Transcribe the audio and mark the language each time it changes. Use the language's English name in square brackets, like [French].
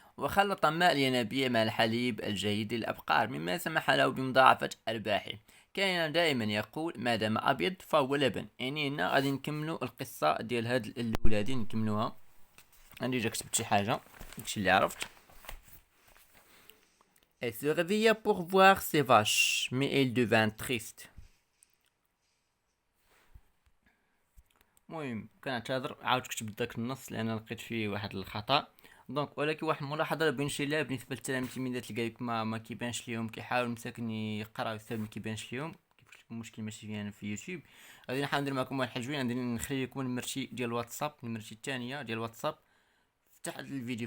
[Arabic] وخلط ماء الينابيع مع الحليب الجيد للأبقار، مما سمح له بمضاعفة أرباحه. كان دائما يقول: ما دام أبيض فهو لبن. يعني هنا غادي نكملوا القصة ديال هاد الأولادي، نكملوها. عندي جا كتبت شي حاجة، داكشي اللي عرفت. [French] Elle se réveilla pour voir ses vaches, mais elle devint triste. [Arabic] المهم كنعتذر، عاود كتبت داك النص لأن لقيت فيه واحد الخطأ. دونك ولكن واحد الملاحظه بين شي لا بالنسبه للتلاميذ اللي قالك ما كيبانش ليهم، كيحاول مساكن يقراو السبب ما كيبانش ليهم. كيفاش لكم المشكل ماشي فينا في يوتيوب. غادي نحاول ندير معكم واحد الحاجه، غادي نخلي لكم المرشي ديال الواتساب، المرشي الثانيه ديال الواتساب تحت الفيديو.